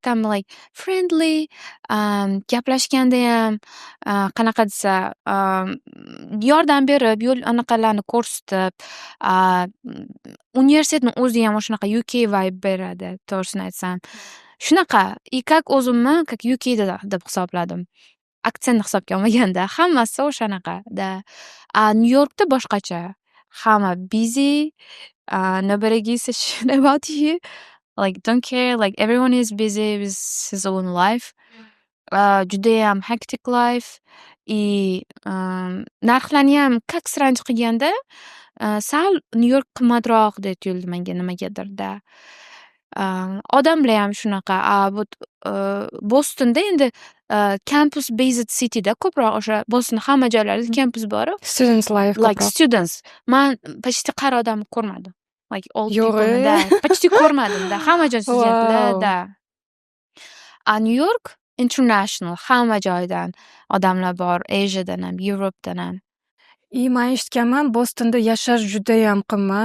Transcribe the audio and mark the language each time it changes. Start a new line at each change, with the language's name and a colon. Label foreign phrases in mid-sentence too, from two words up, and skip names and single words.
Uzbek: Tam
English: like friendly,
Uzbek: gaplashganda ham qanaqa desa, yordam berib, yo'l anaqalarni ko'rsatib, universitetni o'zi ham o'shanaqa UK vibe beradi, to'g'risini aytsam. Shunaqa.
Russian: И как
Uzbek: o'zimni как UK deb hisobladim. Aksentni hisobga olmaganda, hammasi o'shanaqa. Da. New Yorkda boshqacha.
English: Hamma busy, nobody gives a shit about you. Like don't care, like everyone is busy with his own life.
Uzbek: Judayam
English: hectic life.
Uzbek: И narxlarni ham как sranj qilganda sal New York qimmatroqdek tuyuldi menga nimagadir-da. Odamlar ham shunaqa. Bostonda endi
English: campus based
Uzbek: cityda ko'proq o'sha Boston hamma joylarida campus bor.
English: Students life Like
Uzbek: ko'proq. students. Man почти qari odamni ko'rmadim.
English: Like old
Uzbek: Yo'q, people, da. Почти ko'rmadim-da. Hamma joy studentlar, Wow. da. New York international, hamma joydan odamlar bor. Asiadan ham, Europedan ham. Men eshitganman, Bostonda yashash judayam qimmat.